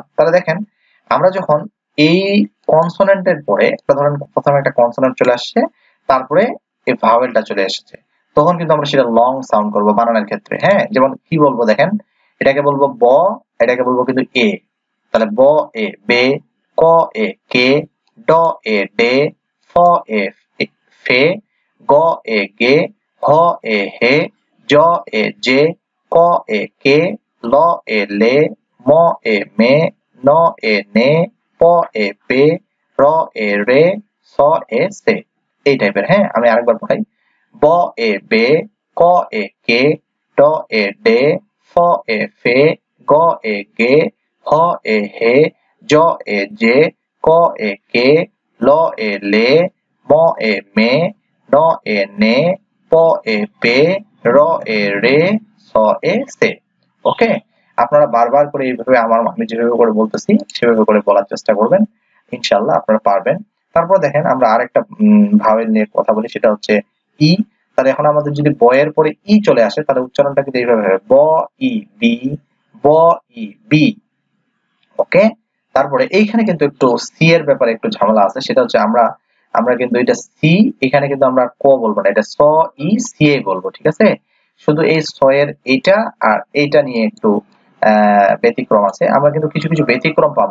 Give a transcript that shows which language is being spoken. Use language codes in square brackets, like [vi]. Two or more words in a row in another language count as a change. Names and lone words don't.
[bn] তাহলে দেখেন আমরা যখন এই কনসোনেন্টের পরে একটা ধরেন প্রথমে একটা কনসোনেন্ট চলে আসছে, তারপরে এই ভাওয়েলটা চলে এসেছে, তখন কিন্তু আমরা সেটা [en] long sound [bn] করব বানানের ক্ষেত্রে। হ্যাঁ, যেমন কি বলবো দেখেন, এটাকে বলবো ব, এটাকে বলবো কিন্তু এ। তাহলে ব এ বে, ক এ কে, ড এ ডে, ফ এ ফে, গ এ গে, হ এ হে, জ এ জে, ক এ কে, ল এ লে, ম এ মে, ন এ নে, প এ পে, র এ রে, স এ সে। এই টাইপের। হ্যাঁ, আমি আরেকবার পড়াই। ব এ বে, ক এ কে, ড এ ডে, ফ এ ফে, গ এ গে, হ এ হে, জ এ জে, ক এ কে, ল এ লে, ম এ মে, ন এ নে, প এ পে, র এ রে, স এ সে। ওকে, আপনারা বারবার করে এইভাবে আমি যেভাবে করে বলতেছি সেভাবে করে বলার চেষ্টা করবেন, [ar] إن شاء الله [bn] আপনারা পারবেন। তারপর দেখেন আমরা আরেকটা ভাওয়েল নিয়ে কথা বলি, সেটা হচ্ছে ই। তাহলে এখন আমাদের যদি ব এর পরে ই চলে আসে, তাহলে উচ্চারণটা কিন্তু এইভাবে হবে, ব ই বি, ব ই বি। ওকে, তারপরে এইখানে কিন্তু একটু সি এর ব্যাপারে একটু ঝামেলা আছে, সেটা হচ্ছে আমরা কিন্তু এটা সি, এখানে কিন্তু আমরা ক বলবো না, এটা স ই সি এ বলবো। ঠিক আছে, শুধু এই স এর এইটা আর এইটা নিয়ে একটু ব্যতিক্রম আছে, আমরা কিন্তু কিছু কিছু ব্যতিক্রম পাবো।